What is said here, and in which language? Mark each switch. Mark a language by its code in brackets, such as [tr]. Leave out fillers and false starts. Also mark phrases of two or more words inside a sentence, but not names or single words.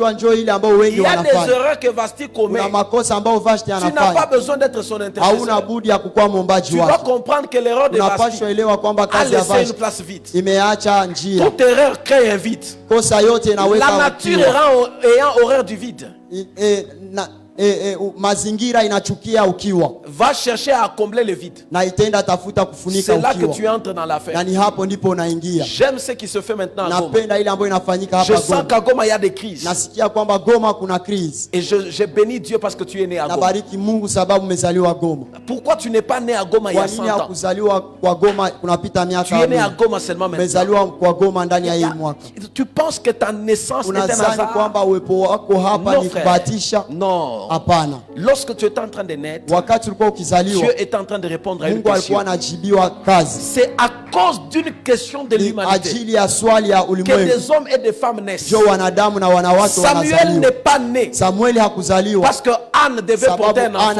[fr] Il y a des erreurs que Vasti commet. Tu n'as pas besoin d'être son intercesseur. Tu dois comprendre que l'erreur de Vasti a laissé une place vide. Toute erreur crée un vide. La nature ayant horreur du vide, [sw] mazingira inachukia ukiwa, [fr] va chercher à combler le vide, [sw] na itaenda tafuta kufunika ukiwa. [fr] C'est là que tu entres dans l'affaire. [sw] Na ni hapo ndipo unaingia. [fr] J'aime ce qui se fait maintenant à Goma. [sw] Napenda ile ambayo inafanyika hapa Goma. [fr] Je sens qu'à Goma il y a des crises. [sw] Nasikia kwamba Goma kuna crise. [fr] Et je bénis Dieu parce que tu es né à Goma. [sw] Nabariki Mungu sababu umezaliwa Goma. [fr] Pourquoi tu n'es pas né à Goma il y a 100 ans? [sw] Kwa nini kuzaliwa kwa Goma kunapita miaka? [fr] Tu es né à Goma seulement maintenant. [sw] Umezaliwa kwa Goma ndani ya hii mwaka. [fr] Tu penses que ta naissance est un hasard? [sw] Unadhani kwamba uwepo wako hapa ni kubahatisha? [fr] Non. Apana. Lorsque tu es en train de naître, Dieu est en train de répondre à une question. C'est à cause d'une question de l'humanité que des hommes et des femmes naissent. Samuel n'est pas né parce que Anne devait porter un enfant.